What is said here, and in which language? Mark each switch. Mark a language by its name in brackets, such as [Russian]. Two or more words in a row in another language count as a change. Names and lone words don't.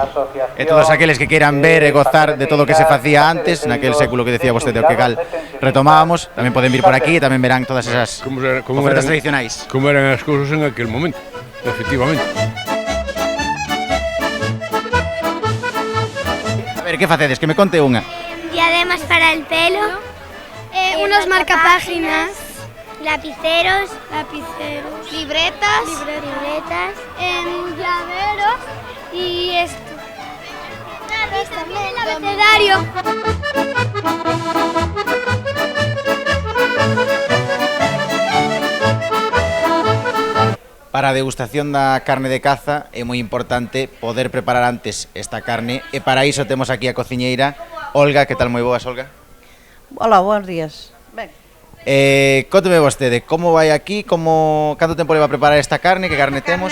[Galician] E todos aqueles que queiran ver e gozar de todo o que se facía antes, naquel século que decía vostede, o que cal retomábamos, tamén poden vir por aquí e tamén verán todas esas ofertas tradicionais. Como eran as cousas en aquel momento, efectivamente. A ver, que facedes? Que me conte unha. [Spanish] Diademas para el pelo, unos marcapáginas, lapiceros, libretas, llaveros y esto. El abecedario. [Galician] Para a degustación da carne de caza é moi importante poder preparar antes esta carne e para iso temos aquí a cociñeira Olga. Que tal? Moi boas, Olga. [Spanish] Hola, buenos días. Ben. [Galician] Cónteme vostede, como vai aquí, canto tempo leva a preparar esta carne, que carne temos?